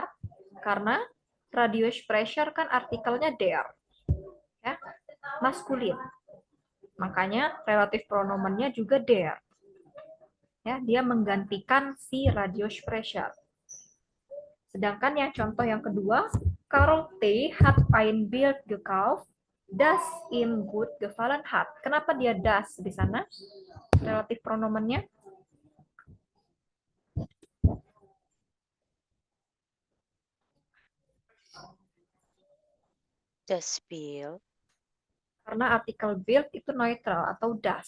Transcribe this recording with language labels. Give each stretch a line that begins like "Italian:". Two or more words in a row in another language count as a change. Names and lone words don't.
Indonesian: Karena Radiosprecher kan artikelnya der, ya, maskulin. Makanya relatif pronomennya juga der. Ya, dia menggantikan si Radiosprecher. Sedangkan yang contoh yang kedua, Karl T.
German: hat ein Bild gekauft, das ihm gut gefallen hat.
Indonesian: Kenapa dia das di sana? Relatif pronomennya?
German: Das Bild.
Indonesian: Karena artikel Bild itu neutral atau das.